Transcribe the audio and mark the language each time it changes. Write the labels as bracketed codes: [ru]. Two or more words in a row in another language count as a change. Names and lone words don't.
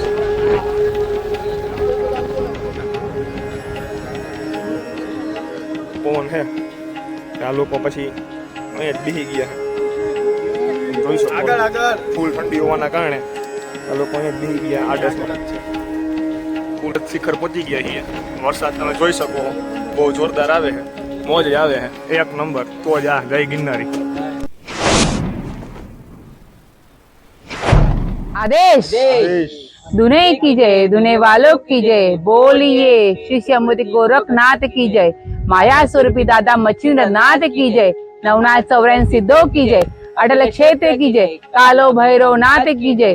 [gu] પવન છે આ લોકો પછી અહીંયા જ બેસી ગયા જોઈ શકો ફૂલ ઠંડી હોવાના કારણે આ લોકો અહીંયા જ બેસી ગયા. આડસમાં ફૂલ શિખર પહોંચી ગયા છીએ. વરસાદ તમે જોઈ શકો બહુ જોરદાર આવે છે. મોજ આવે છે એક નંબર. તો જ આ જય ગિરનારી. [hi] आदेश दुने की जय दुने वालों की जय बोलिए श्री श्यामूर्ति गोरखनाथ की जय माया स्वरूपी दादा मच्छिंद्र नाथ की जय नवनाथ सौरन सिद्धों की जय अटल क्षेत्र की जय कालो भैरव नाथ की जय